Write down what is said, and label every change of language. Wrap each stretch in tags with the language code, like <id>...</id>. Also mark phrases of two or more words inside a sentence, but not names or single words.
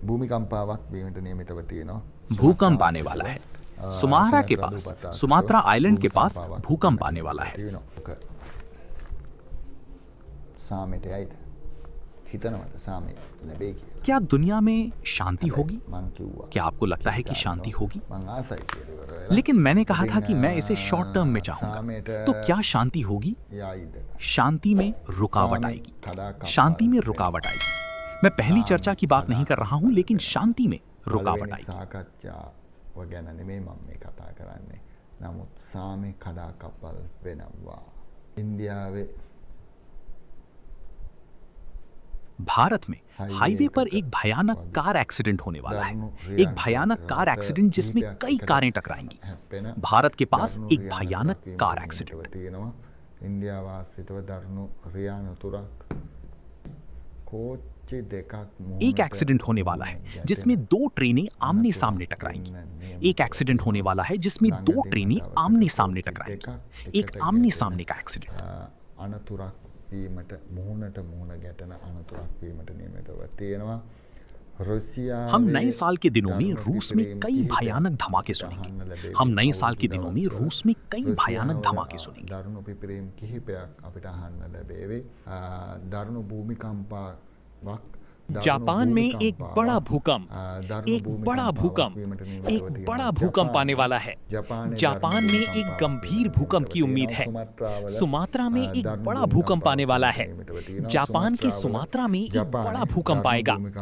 <si>භූමිකම්පාවක් වීමට නියමිතව තියෙනවා.</si> <hi>भूकंप आने वाला है। सुमात्रा के पास, सुमात्रा आइलैंड के पास भूकंप आने वाला है।</hi> <si>සාමයට යයිද? හිතනවද සාමය ලැබෙයි කියලා?</si> <hi>क्या दुनिया में शांति होगी?</hi> <si>මං කිව්වා.</si> <hi>क्या आपको लगता है कि शांति होगी?</hi> <si>මං ආසයි කියලා ඉවර වෙලා.</si> <hi>लेकिन मैंने कहा था कि मैं इसे</hi> <en>short term</en> <hi>में चाहूंगा। तो क्या शांति होगी?</hi> <si>යයිද?</si> <hi>शांति में रुकावट आएगी। शांति में रुकावट आएगी। मैं पहली चर्चा की बात नहीं कर रहा हूं, लेकिन शांति में रुकावट आएगी।</hi> <si>සාකච්ඡාව ගැන නෙමෙයි මම මේ කතා කරන්නේ. නමුත් සාමේ කඩාකප්පල් වෙනවා. ඉන්දියාවේ</si> <hi>भारत में हाईवे पर एक भयानक</hi> <en>car accident</en> <hi>होने वाला है। एक भयानक</hi> <en>car accident</en> <hi>जिसमें कई कारें टकराएंगी। भारत के पास एक भयानक</hi> <en>car accident.</en> <si>ඉන්දියාව ආසිතව දරුණු රියානතුරක් කෝච්චි දෙකක්</si> <hi>एक एक्सीडेंट होने वाला है जिसमें दो ट्रेनें आमने सामने टकराएंगी। एक एक्सीडेंट होने वाला है जिसमें दो ट्रेनें आमने सामने टकराएंगी। एक आमने सामने का एक्सीडेंट।</hi> <si>අනතුරක් වීමට මුහුණට මුහුණ ගැටෙන අනතුරක් වීමට නියමිතව තියෙනවා. රුසියා</si> <hi>हम नए साल के दिनों में रूस में कई भयानक धमाके सुनेंगे। हम नए साल के दिनों में रूस में कई भयानक धमाके सुनेंगे।</hi> <si>දරුණු පිපිරීම් කිහිපයක් අපිට අහන්න लැබේවි. දරුණු भूमिकंपाවක්</si> <hi>जापान में एक बड़ा भूकंप आने वाला है। जापान में एक गंभीर भूकंप की उम्मीद है। सुमात्रा में एक बड़ा भूकंप आने वाला है। जापान के सुमात्रा में एक बड़ा भूकंप आएगा।</hi>